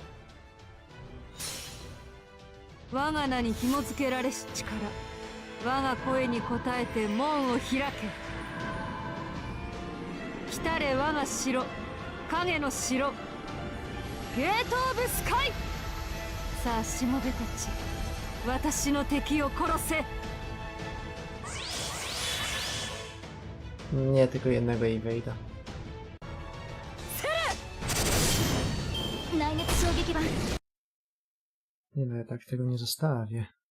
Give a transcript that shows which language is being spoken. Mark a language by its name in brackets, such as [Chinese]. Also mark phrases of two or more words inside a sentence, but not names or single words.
[Japanese] 我が名に紐付けられし力、我が声に応えて門を開け。来たれ我が城、影の城、ゲート・オブ・スカイ。さあしもべたち、私の敵を殺せ。 [Polish] Nie, tylko jednego i wejdę. [Japanese] 来月衝撃版 [Polish] Nie no, ja tak tego nie zostawię.